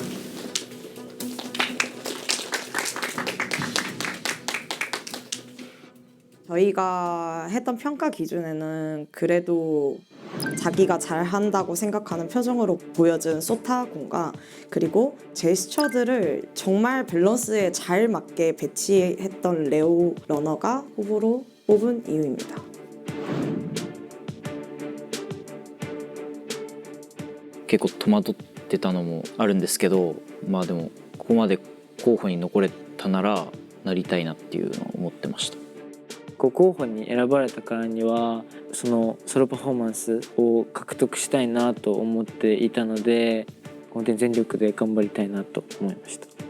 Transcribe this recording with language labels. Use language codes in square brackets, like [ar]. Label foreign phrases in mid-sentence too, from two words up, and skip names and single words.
[ko] 저희가 했던 평가 기준에는 그래도 자기가 잘한다고 생각하는 표정으로 보여준 소타 군과 그리고 제스처들을 정말 밸런스에 잘 맞게 배치했던 레오 러너가 후보로 뽑은 이유입니다. [ja] 結構戸惑ってたのもあるんですけど、でもここまで候補に残れたならなりたいなっていうのを思ってました。候補に選ばれたからにはそのソロパフォーマンスを獲得したいなと思っていたので、本当に全力で頑張りたいなと思いました。